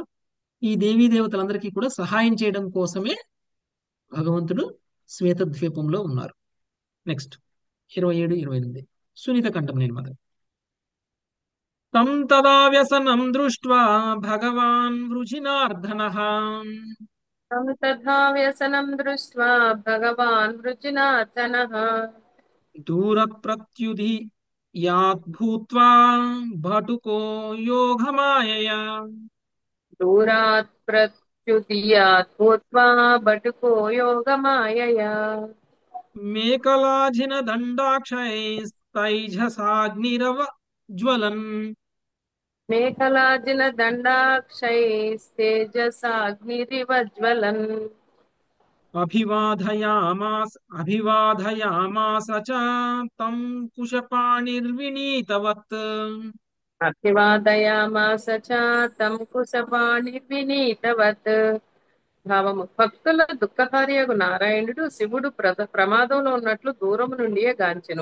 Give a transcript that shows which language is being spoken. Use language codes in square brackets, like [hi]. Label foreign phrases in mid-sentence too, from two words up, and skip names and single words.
[te] ఈ దేవీ దేవతలందరికీ కూడా సహాయం చేయడం కోసమే భగవంతుడు శ్వేత ద్వీపంలో ఉన్నారు. నెక్స్ట్ 27, 28 సునీత కంఠం నేను మాత్రం. [sa] తం తదా వ్యసనం దృష్ట్వా భగవాన్ వృజినార్దనః तं तथा व्यसनं दृष्ट्वा भगवान् वृजिनाथनः దూర ప్రత్యుధి యాద్భూత్వా భటుకో యోగమాయయా दूरात् प्रत्युदीयात् भूत्वा बटुको योगमायया మేకలాజిన దండాక్షైస్తైజసాగ్నిరవ జ్వలన్ मेखलाजिनदण्डाक्षैस्तेजसाग्निरिव ज्वलन् అభివాదయామాస చ తం కుశపాణిర్వినీతవత్ అభివాదయామాస చ తం కుశపాణిర్వినీతవత్. [te] భావము: భక్తుల దుఃఖహారియగు నారాయణుడు శివుడు ప్రమాదంలో ఉన్నట్లు దూరము నుండియే గాంచెను.